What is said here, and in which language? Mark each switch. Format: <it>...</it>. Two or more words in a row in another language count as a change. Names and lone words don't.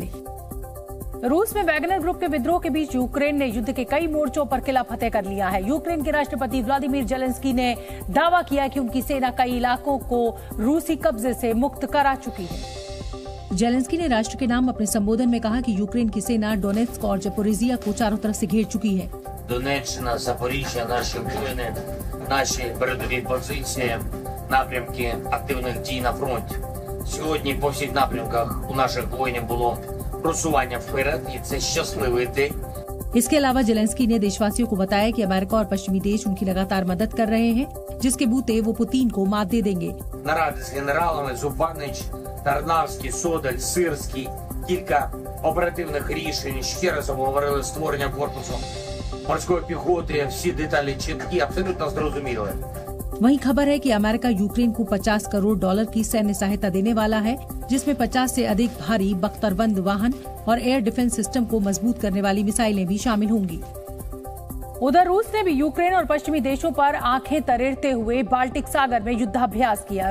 <hi>रूस में वैगनर ग्रुप के विद्रोह के बीच यूक्रेन ने युद्ध के कई मोर्चों पर किला फतेह कर लिया है। यूक्रेन के राष्ट्रपति व्लादिमीर जेलेंस्की ने दावा किया कि उनकी सेना कई इलाकों को रूसी कब्जे से मुक्त करा चुकी है। जेलेंस्की ने राष्ट्र के नाम अपने संबोधन में कहा कि यूक्रेन की सेना डोनेट्स्क और ज़पोरिज़िया को चारों तरफ से घेर चुकी है।</hi> <uk>Донеччина, Запоріжжя, наші воїни, наші передові позиції, напрямки активних дій на фронті. Сьогодні по всіх напрямках у наших воїнів було просування вперед, і це щасливий день.</uk> <hi>इसके अलावा जेलेंस्की ने देशवासियों को बताया कि अमेरिका और पश्चिमी देश उनकी लगातार मदद कर रहे हैं, जिसके बूते वो पुतिन को मात दे देंगे।</hi> <uk>Наради з генералами Зубанич, Тарнавський, Содаль, Сирський, кілька оперативних рішень. Ще раз обговорили створення корпусу</uk> <ru>морской пехоты, все детали четкие,</ru> <uk>абсолютно зрозумілі.</uk> <hi>वहीं खबर है कि अमेरिका यूक्रेन को $50 करोड़ की सैन्य सहायता देने वाला है, जिसमें 50 से अधिक भारी बख्तरबंद वाहन और एयर डिफेंस सिस्टम को मजबूत करने वाली मिसाइलें भी शामिल होंगी। उधर रूस ने भी यूक्रेन और पश्चिमी देशों पर आंखें तरेरते हुए बाल्टिक सागर में युद्धाभ्यास किया।</hi>